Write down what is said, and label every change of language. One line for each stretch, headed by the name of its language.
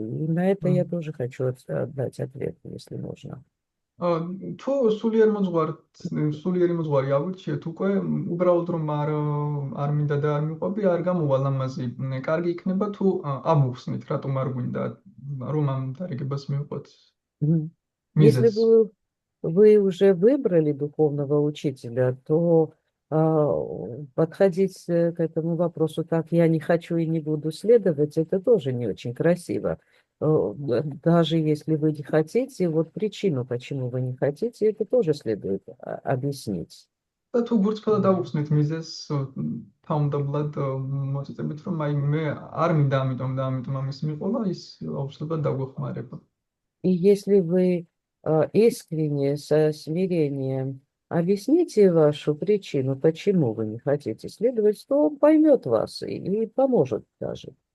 Russian: И на это я тоже хочу дать ответ, если можно.
Georgian: თუ სულიერი მოძღვარი ავირჩიეთ, უკვე უბრალოდ რომ არ მინდა და არ მიყვები, არ გამოვალ ამაზე. კარგი იქნება თუ ამოვხსნით, რატომ არ გვინდა რომ ამ დარიგებას მივყვეთ.
Russian: Если вы уже выбрали духовного учителя, то подходить к этому вопросу так, я не хочу и не буду следовать, это тоже не очень красиво. Даже если вы не хотите, вот причину, почему вы не хотите, это тоже следует объяснить.
Georgian: და თუ გურწფელად ავუხსნით მიზეზს თავმდაბლად მოწიწებით, რომ აი მე არ მინდა ამიტომ და ამიტომ ამის მიყოლა, ის აუცილებლად დაგვეხმარება.
Russian: И если вы искренне, со смирением объясните вашу причину, почему вы не хотите следовать, то он поймет вас и поможет даже.